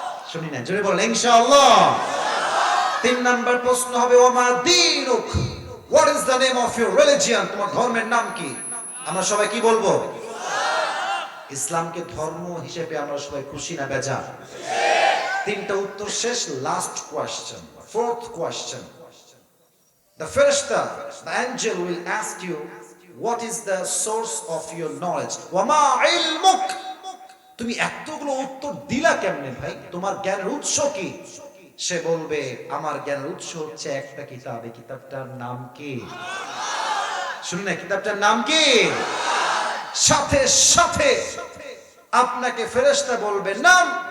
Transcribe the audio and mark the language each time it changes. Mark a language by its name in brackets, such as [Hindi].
[Bangla] শুনি না, জোরে বলেন ইনশাআল্লাহ। 3 নাম্বার প্রশ্ন হবে [Arabic] ওমা দীনুক, [English] What is the name of your religion? [Bangla] তোমার ধর্মের নাম কি? আমরা সবাই কি বলবো? ইসলামকে ধর্ম হিসেবে আমরা সবাই খুশি না বেজার? 3টা উত্তর শেষ, last question, 4th question. [English] The Farishta, the angel will ask you, what is the source of your knowledge? [Arabic] Wama ilmuk, [Bangla] তুমি এতগুলো উত্তর দিলা কেমনে ভাই, তোমার জ্ঞানের উৎস কি? সে বলবে আমার জ্ঞানের উৎস হচ্ছে একটা কিতাব, এই কিতাবটার নাম কি? শুনুন না, কিতাবটার নাম কি? সাথে সাথে আপনাকে ফেরেশতা বলবে নাম।